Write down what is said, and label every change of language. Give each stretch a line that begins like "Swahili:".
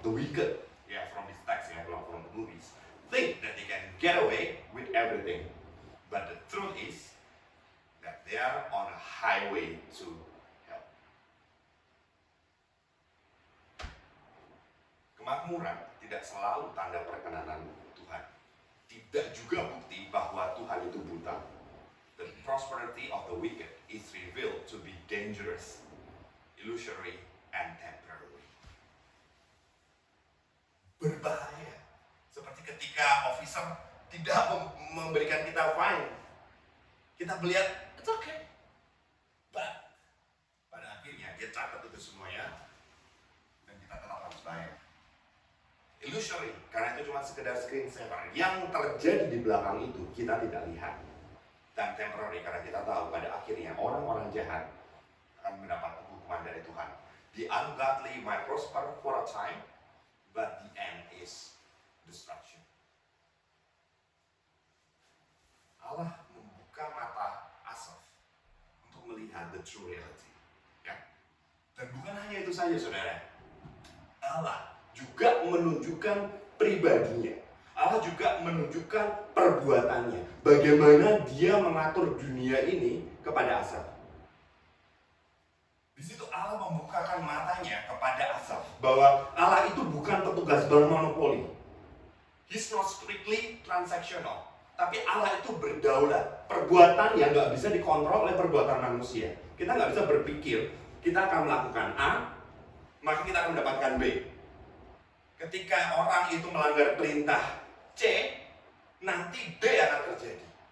English: The wicked, from this text, from the movies, think that they can get away with everything. But the truth is that they are on a highway to hell.
Indonesian: Kemakmuran tidak selalu tanda perkenanan Tuhan. Tidak juga bukti bahwa Tuhan itu buta.
English: The prosperity of the wicked is revealed to be dangerous, illusory, and temporary.
Indonesian: Berbahaya. Seperti ketika officer tidak memberikan kita fine. Kita melihat,
English: it's okay.
Indonesian: But pada akhirnya dia catat itu semuanya dan kita tetap harus bayar. Illusory, karena itu cuma sekedar screensaver. Yang terjadi di belakang itu kita tidak lihat. Dan temporary, karena kita tahu pada akhirnya orang-orang jahat akan mendapat hukuman dari Tuhan.
English: The ungodly might prosper for a time, but the end is destruction.
Indonesian: Allah membuka mata Asaf untuk melihat
English: the true reality.
Indonesian: Ya? Dan bukan hanya itu saja, saudara. Allah juga menunjukkan pribadinya. Allah juga menunjukkan perbuatannya. Bagaimana dia mengatur dunia ini kepada Asaf. Di situ Allah membukakan matanya kepada Asaf bahwa Allah itu bukan petugas bank monopoli.
English: He's not strictly transactional.
Indonesian: Tapi Allah itu berdaulat. Perbuatan yang nggak bisa dikontrol oleh perbuatan manusia. Kita nggak bisa berpikir kita akan melakukan A, maka kita akan mendapatkan B. Ketika orang itu melanggar perintah C, nanti D akan terjadi.